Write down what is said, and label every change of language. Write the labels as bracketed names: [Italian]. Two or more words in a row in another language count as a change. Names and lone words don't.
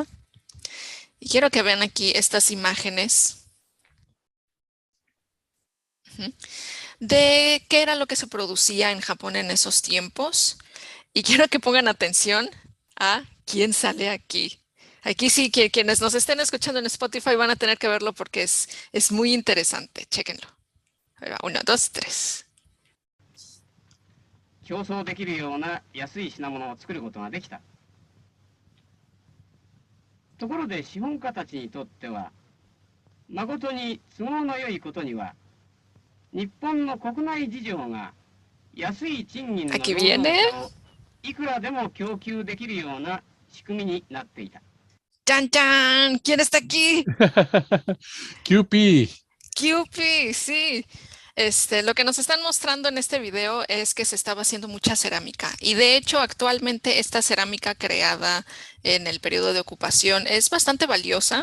[Spanish] Y quiero que vean aquí estas imágenes de qué era lo que se producía en Japón en esos tiempos. Y quiero que pongan atención a quién sale aquí. Aquí sí, que quienes nos estén escuchando en Spotify van a tener que verlo porque es muy interesante. Chéquenlo. Ahí va, 1, 2, 3. [Japanese] 競争できるような安い品物を作ることができた。ところで資本家たちにとっては、誠に都合のよいことには、日本の国内事情が安い賃金の労働者をいくらでも供給できるような仕組みになっていた。 [Spanish] ¡Chan, chan! ¿Quién está aquí? QP. QP, sí. Lo que nos están mostrando en este video es que se estaba haciendo mucha cerámica y de hecho actualmente esta cerámica creada en el periodo de ocupación es bastante valiosa.